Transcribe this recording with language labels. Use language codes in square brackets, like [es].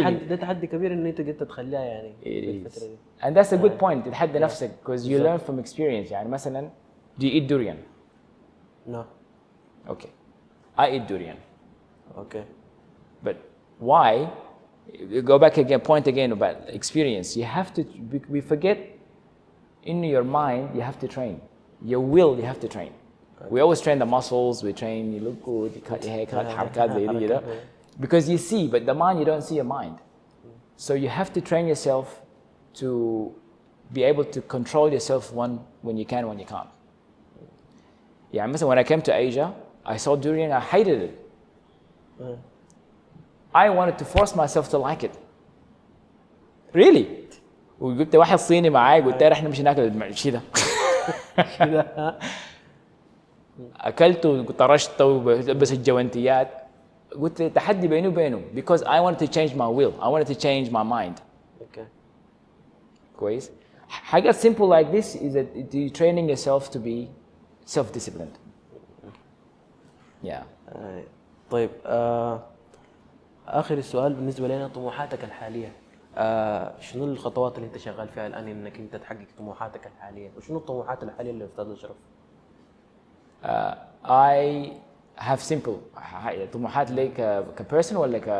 [ar] ده تحدي كبير إن أنت قدرت تخليها يعني في الفترة دي. [en] And that's a good point. [ar] تتحدى نفسك [en] because you learn from experience. [ar] يعني مثلا, [en] do you eat durian? No. Okay. I eat durian. Okay. But why? You go back again, point again about experience. You have to, we forget in your mind, you have to train. Your will, you have to train. We always train the muscles, we train, you look good, you cut your hair, [ar] حركات زي دي كده. [en] Because you see, but the mind, you don't see your mind. So you have to train yourself to be able to control yourself when you can, when you can't. Yeah, [ar] مثلا [en] when I came to Asia, I saw durian, I hated it. I wanted to force myself to like it. Really. [ar] وقلت واحد صيني معاي قلت له احنا مش ناكل الشيء ده. اكلته وطرشته وبس الجوانتيات. قلت تحدي بيني وبينه [en] because I wanted to change my will. I wanted to change my mind. Okay. [ar] كويس. حاجة [en] simple like this is that you're training yourself to be self-disciplined. Yeah. [ar] طيب آخر السؤال بالنسبة لنا طموحاتك الحالية. شنو الخطوات اللي انت شغال فيها الآن انك انت تحقق طموحاتك الحالية؟ وشنو الطموحات الحالية اللي أستاذ اشرف؟ [en] I have simple [ar] طموحات لي كبيرسون ولا